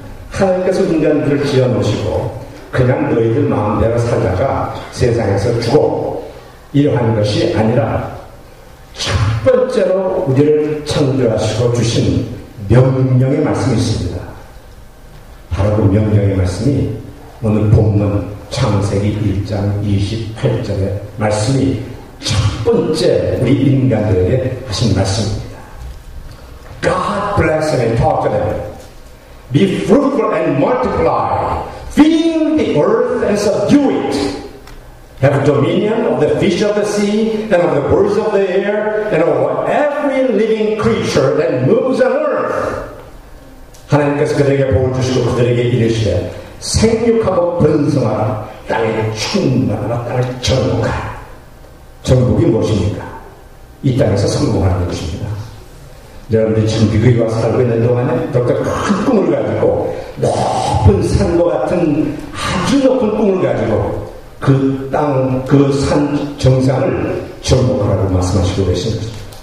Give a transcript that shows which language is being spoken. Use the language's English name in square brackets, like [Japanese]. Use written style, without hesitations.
[Korean] 하나님께서 인간들을 지어놓으시고 그냥 너희들 마음대로 살다가 세상에서 죽어 이러한 것이 아니라 첫 번째로 우리를 창조하시고 주신 명령의 말씀이 있습니다. 바로 그 명령의 말씀이 오늘 본문 창세기 1장 28절의 말씀이 첫 번째 우리 인간들에게 하신 말씀입니다. [English] God bless them and talk to them. Be fruitful and multiply. Fill the earth and subdue it. Have dominion of the fish of the sea and of the birds of the air and of every living creature that moves on earth. [Korean] 하나님께서 그들에게 복을 주시고 그들에게 이르시되 생육하고 번성하라. 땅에 충만하라. 땅을 정복하라. 정복이 무엇입니까? 이 땅에서 성공하는 것입니다. 여러분들이 지금 미국에 와서 살고 있는 동안에 더욱더 큰 꿈을 가지고 높은 산과 같은 아주 높은 꿈을 가지고 그 땅, 그 산 정상을 정복하라고 말씀하시고 계신 것입니다.